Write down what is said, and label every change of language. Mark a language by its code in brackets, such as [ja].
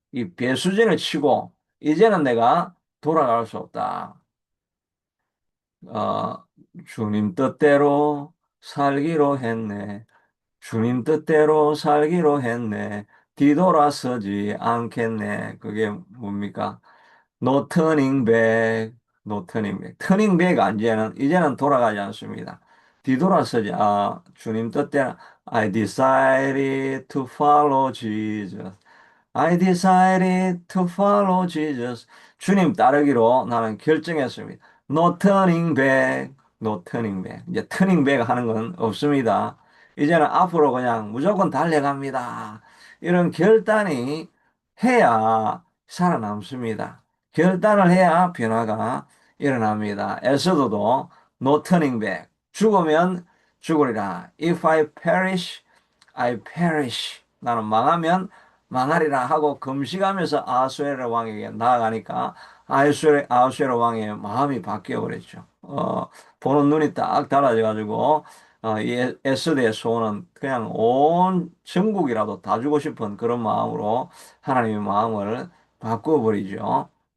[ko] 이 배수진을 치고 이제는 내가 돌아갈 수 없다. 어, 주님 뜻대로 살기로 했네. 주님 뜻대로 살기로 했네. 뒤돌아서지 않겠네. 그게 뭡니까? [en] No turning back, no turning back. [ko] 터닝 백 이제는 돌아가지 않습니다. 뒤돌아서지, 주님 뜻대로, [en] I decided to follow Jesus. I decided to follow Jesus. [ko] 주님 따르기로 나는 결정했습니다. [en] No turning back, no turning back. [ko] 이제 turning back 하는 건 없습니다. 이제는 앞으로 그냥 무조건 달려갑니다. 이런 결단이 해야 살아남습니다. 결단을 해야 변화가 일어납니다. 에스더도 [en] no turning back. [ko] 죽으면 죽으리라. [en] If I perish, I perish. [ko] 나는 망하면 망하리라 하고 금식하면서 아수에로 왕에게 나아가니까 아수에로 왕의 마음이 바뀌어 버렸죠. 보는 눈이 딱 달라져가지고 이 에스더의 소원은 그냥 온 전국이라도 다 주고 싶은 그런 마음으로 하나님의 마음을 바꾸어 버리죠.